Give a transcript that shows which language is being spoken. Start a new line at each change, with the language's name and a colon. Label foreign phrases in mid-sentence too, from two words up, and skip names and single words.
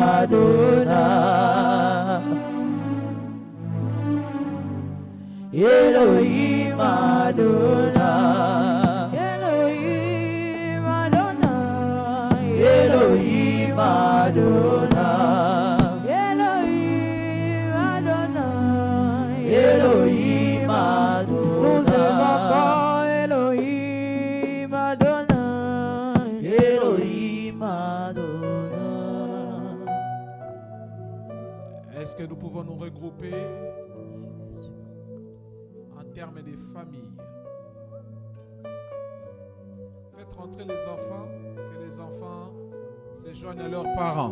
French: Adonai, Elohim Adonai, Elohim Adonai, Elohim Adonai, Elohim Adonai, Elohim Adonai, Elohim Adonai, Elohim Adonai. Est-ce que nous pouvons nous regrouper en termes de famille? Faites rentrer les enfants, que les enfants se joignent à leurs parents.